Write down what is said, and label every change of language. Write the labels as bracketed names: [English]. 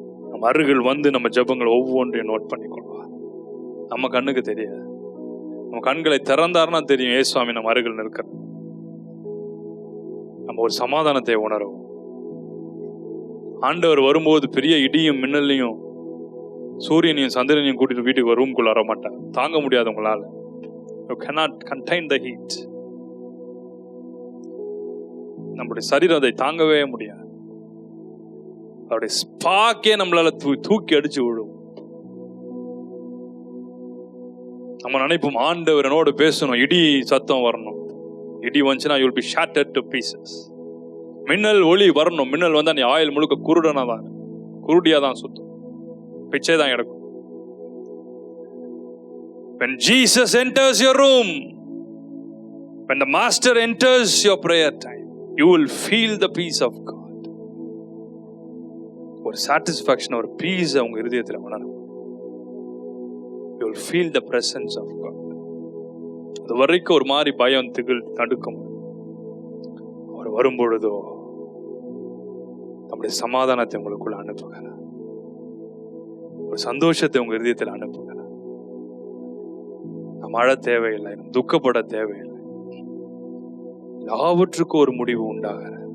[Tamil] நம்ம அருகில் வந்து நம்ம ஜெபங்கள் ஒவ்வொன்றையும் நோட் பண்ணிக்கொள்வார். நம்ம கண்ணுக்கு தெரியாது, நம்ம கண்களை திறந்தாருன்னா தெரியும் ஏசுவாமி நம்ம அருகில் நிற்கிற. நம்ம ஒரு சமாதானத்தை உணரும். ஆண்டவர் வரும்போது பெரிய இடியும் மின்னலையும் சூரியனையும் சந்திரனையும் கூட்டிட்டு வீட்டுக்கு ரூம்குள்ள வர மாட்டார். தாங்க முடியாது உங்களால. [English] You cannot contain the heat. [Tamil] நம்முடைய சரீரம் அதை தாங்கவே முடியாது. அவருடைய ஸ்பாக்கே நம்மளால தூக்கி அடிச்சு விடும். நம்ம நினைப்போம் ஆண்டவர் என்னோட பேசணும், இடி சத்தம் வரணும். இடி வந்துச்சுன்னா [English] you will be shattered to pieces. [Tamil] மின்னல் ஒளி வரணும். மின்னல் வந்தா நீ ஆயில் முழுக்க குருடனா தான், குருடியா தான் சுத்தும், பிச்சை தான் எடுக்கும். [English] When Jesus enters your room, when the Master enters your prayer time, you will feel the peace of God. [Tamil] ஒரு satisfaction, ஒரு peace உங்க இதயத்துல உணரும். [English] You will feel the presence of God. [Tamil] அது வரைக்கும் ஒரு மாதிரி பயம் திகில் தடுக்கும். அவர் வரும்பொழுதோ நம்முடைய சமாதானத்தை உங்களுக்குள்ள அனுப்புகிறார், ஒரு சந்தோஷத்தை உங்க இதயத்தில் அனுப்புகிறார். நம்ம அழ தேவையில்லை, துக்கப்பட தேவையில்லை. எல்லாவற்றுக்கும் ஒரு முடிவு உண்டாகிற.